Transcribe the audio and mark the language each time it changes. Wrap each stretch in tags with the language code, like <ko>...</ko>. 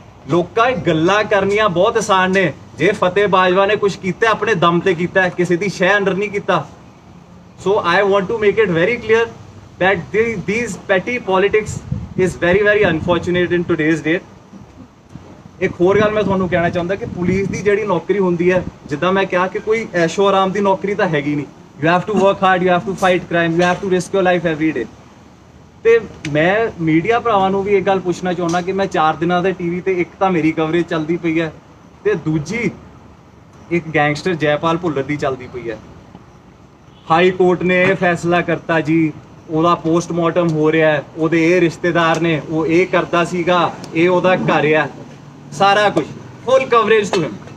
<pa>ਲੋਕਾਂ ਇਹ ਗੱਲਾਂ ਕਰਨੀਆਂ ਬਹੁਤ ਆਸਾਨ ਨੇ. ਜੇ ਫਤਿਹ ਬਾਜਵਾ ਨੇ ਕੁਝ ਕੀਤਾ ਆਪਣੇ ਦਮ ਤੇ ਕੀਤਾ, ਕਿਸੇ ਦੀ ਸ਼ੈ ਅੰਡਰ ਨਹੀਂ ਕੀਤਾ.</pa> <en>So I want to make it very clear that these petty politics is very very unfortunate in today's date.</en> <pa>ਇੱਕ ਹੋਰ ਗੱਲ ਮੈਂ ਤੁਹਾਨੂੰ ਕਹਿਣਾ ਚਾਹੁੰਦਾ ਕਿ ਪੁਲਿਸ ਦੀ ਜਿਹੜੀ ਨੌਕਰੀ ਹੁੰਦੀ ਹੈ ਜਿੱਦਾਂ ਮੈਂ ਕਿਹਾ ਕਿ ਕੋਈ ਐਸ਼ੋ ਆਰਾਮ ਦੀ ਨੌਕਰੀ ਤਾਂ ਹੈਗੀ ਨਹੀਂ.</pa> <en>You have to work hard, you have to fight crime, you have to risk your life every day.</en> <pa>ਤੇ ਮੈਂ ਮੀਡੀਆ ਭਰਾਵਾਂ ਨੂੰ ਵੀ ਇੱਕ ਗੱਲ ਪੁੱਛਣਾ ਚਾਹੁੰਦਾ ਕਿ ਮੈਂ 4 ਦਿਨਾਂ ਦੇ TV ਤੇ ਇੱਕ ਤਾਂ ਮੇਰੀ ਕਵਰੇਜ ਚੱਲਦੀ ਪਈ ਹੈ ਤੇ ਦੂਜੀ ਇੱਕ ਗੈਂਗਸਟਰ ਜੈਪਾਲ ਭੁੱਲਰ ਦੀ ਚੱਲਦੀ ਪਈ ਹੈ. ਹਾਈ ਕੋਰਟ ਨੇ ਇਹ ਫੈਸਲਾ ਕਰਤਾ ਜੀ ਉਹਦਾ ਪੋਸਟਮਾਰਟਮ ਹੋ ਰਿਹਾ ਹੈ, ਉਹਦੇ ਇਹ ਰਿਸ਼ਤੇਦਾਰ ਨੇ, ਉਹ ਇਹ ਕਰਦਾ ਸੀਗਾ, ਇਹ ਉਹਦਾ ਘਰ ਆ, ਸਾਰਾ ਕੁਝ</pa> <en>Full coverage to him.</en>